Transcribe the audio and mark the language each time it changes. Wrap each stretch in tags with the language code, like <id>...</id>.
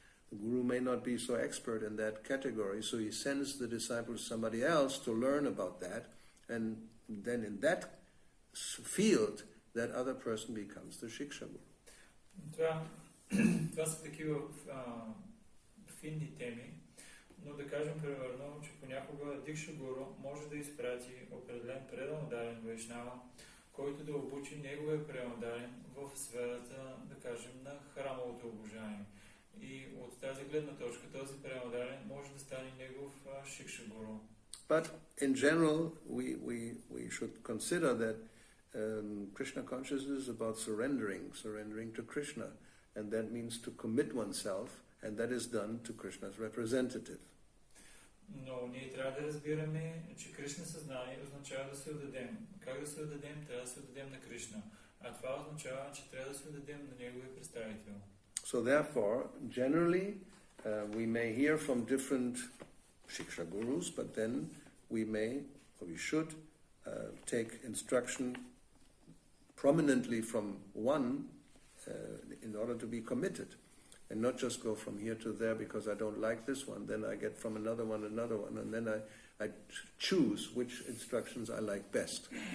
<en>The guru may not be so expert in that category, so he sends the disciple to somebody else to learn about that, and then in that field, that other person becomes the Shiksha-guru.</en> <bg>Това са такива финни теми, но да кажем примерно, че понякога дикша-гуру може да изпрати определен преданодарен вайшнава, който да обучи неговия преданодарен в сферата, да кажем, на храмовото обожание. И от тази гледна точка този преданодарен може да стане негов шикша-гуру.</bg> <en>But in general, we should consider that Krishna consciousness is about surrendering to Krishna, and that means to commit oneself, and that is done to Krishna's representative.</en> <bg>Но ние трябва да разбираме, че Кришна съзнание означава да се отдадем. Как да се отдадем? Трябва да се отдадем на Кришна. А това означава, че трябва да се отдадем на неговия представител.</bg> <en>So therefore, generally, we may hear from different Shiksha gurus, but then we should take instruction prominently from one in order to be committed, and not just go from here to there because I don't like this one, then I get from another one, and then I choose which instructions I like best.</en>